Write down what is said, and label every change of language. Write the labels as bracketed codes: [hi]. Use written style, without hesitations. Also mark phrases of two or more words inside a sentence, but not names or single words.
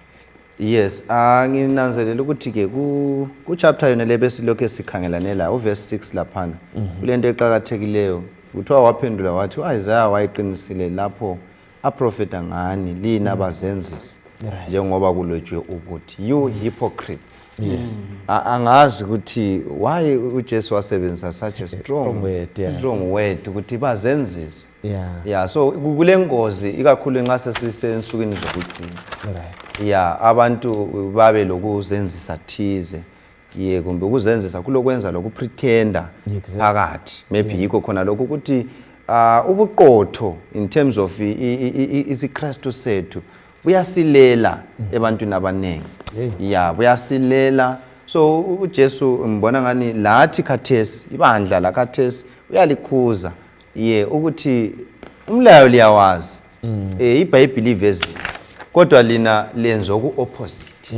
[nd] Yes, nginanzelela ukuthi ke ku chapter yona le besilokho sikhangelane la uverse 6 laphana kulento eqhakathekileyo kuthiwa waphendula wathi uIsaiah wayiqinisile lapho aprofeta ngani lina abazenzisi njengoba kulotshiwe ukuthi [en] you hypocrites. [nd] Angazi ukuthi why uJesu wasebenzisa [en] such a strong word [nd] ukuthi bazenzisi. So kule ngozi ikakhulu nxa sesisensukwini zokugcina abantu babe lokuzenzisa thize kumbe ukuzenzisa kulokwenza lokupretenda phakathi maybe yikho khona lokho ukuthi ubuqotho [en] in terms of [nd] isiKristu sethu buyasilela ebantwini abanengi. Buyasilela. So uJesu mbona ngani lathi khathesi ibandla la khathesi uyalikhuza ukuthi umlayo liyawazi iBhayibheli ivezi kodwa lina lenza oku opposite.